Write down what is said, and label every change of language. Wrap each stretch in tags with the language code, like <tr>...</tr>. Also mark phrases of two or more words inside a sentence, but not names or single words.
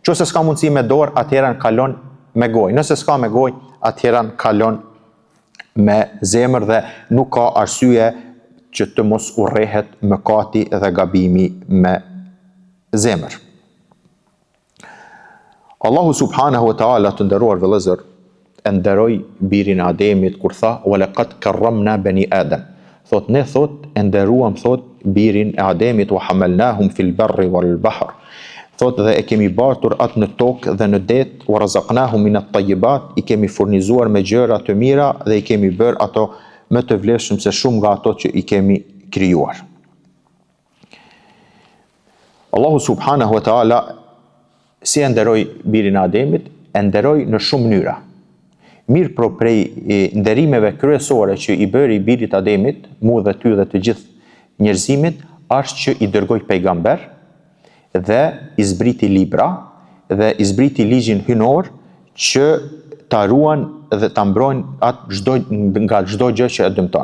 <sq>Nëse s'ka mundësi me dorë, atëherën kalon me gojë. Nëse s'ka me gojë, atëherën kalon me zemër dhe nuk ka arsye që të mos urrehet mëkati dhe gabimi me zemër. Allahu</sq> <ar>سبحانه وتعالى,</ar> <sq>të nderuar vëllezër, e nderoi birin e Ademit kur tha</sq> <ar>ولقد كرمنا بني آدم.</ar> <sq>Thot ne e nderuam birin e Ademit</sq> <ar>وحملناهم في البر والبحر.</ar> <sq>Thot dhe e kemi bartur atë në tokë dhe në det,</sq> <ar>ورزقناهم من الطيبات,</ar> <sq>i kemi furnizuar me gjëra të mira dhe i kemi bërë ato më të vlefshëm se shumë nga ato që i kemi krijuar. Allahu</sq> <ar>سبحانه وتعالى</ar> <sq>si e nderoi birin e Ademit, e nderoi në shumë mënyra. Mirë pro prej nderimeve kryesore që i bëri birit Ademit, mu dhe ty dhe të gjithë njerëzimit, është që i dërgoi pejgamber dhe i zbriti libra dhe i zbriti ligjin hynor që ta ruan dhe ta mbrojnë atë nga çdo gjë që e dëmton.</sq>